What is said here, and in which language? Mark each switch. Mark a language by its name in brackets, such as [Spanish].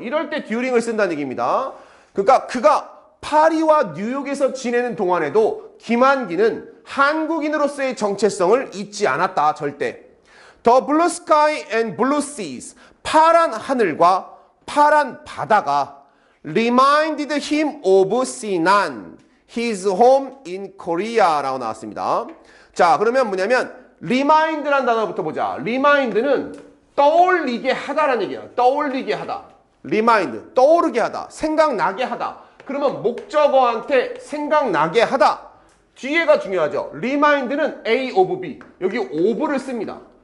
[Korean] 이럴 때 during을 쓴다는 얘기입니다. 그러니까 그가 파리와 뉴욕에서 지내는 동안에도 김환기는 한국인으로서의 정체성을 잊지 않았다. 절대. [English] The blue sky and blue seas. [Korean] 파란 하늘과 파란 바다가 [English] reminded him of Sinan. his home in Korea라고 [Korean] 나왔습니다. 자, 그러면 뭐냐면 remind라는 단어부터 보자. remind는 떠올리게 하다라는 얘기예요. 떠올리게 하다. remind, 떠오르게 하다. 생각나게 하다. 그러면 목적어한테 생각나게 하다. 뒤에가 중요하죠. remind는 A of B. 여기 of를 씁니다.